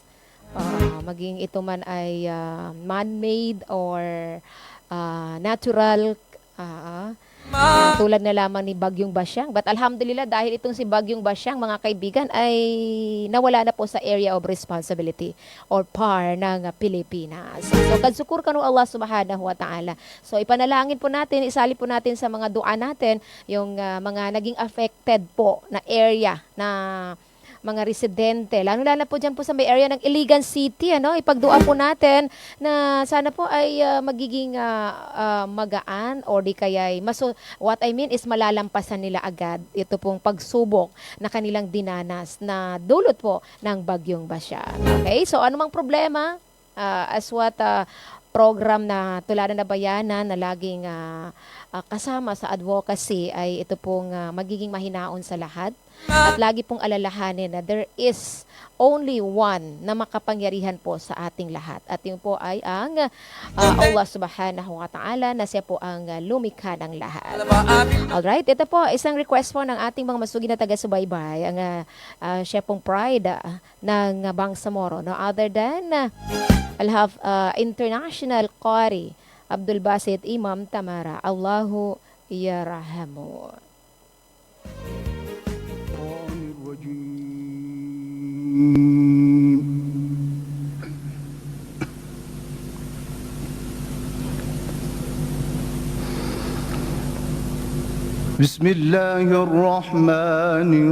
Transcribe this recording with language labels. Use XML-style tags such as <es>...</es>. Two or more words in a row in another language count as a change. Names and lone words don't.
<tl>Maging ito man ay</tl> <en>man-made or natural,</en> <tl>tulad na lamang ni Bagyong Basyang. But alhamdulillah, dahil itong si Bagyong Basyang, mga kaibigan, ay nawala na po sa</tl> <en>area of responsibility</en> <tl>or PAR ng Pilipinas. So,</tl> <mrw>kadsukur kanu Allah</mrw> <ar>سبحانه وتعالى.</ar> <tl>So, ipanalangin po natin, isali po natin sa mga dua natin, yung mga naging affected po na area na mga residente, lalo po dyan po sa may area ng Iligan City, ipagdua po natin na sana po ay magiging magaan or di kaya</tl> <en>what I mean is</en> <tl>malalampasan nila agad ito pong pagsubok na kanilang dinanas na dulot po ng Bagyong Basyang. Okay, so anumang problema, as what program na Tuladan na Bayanan na laging kasama sa advocacy ay ito pong magiging mahinaon sa lahat. At lagi pong alalahanin na</tl> <en>there is only one</en> <tl>na makapangyarihan po sa ating lahat. At yun po ay ang Allah</tl> <ar>سبحانه وتعالى</ar> <tl>na siya po ang lumikha ng lahat. Alright, ito po, isang request po ng ating mga masugi na taga-subaybay, ang siya pong pride ng Bangsamoro.</tl> <en>No other than Al-Haf International Qari Abdul Basit Imam Tamara.</en> <ar>الله يرحمه. بسم الله الرحمن</ar>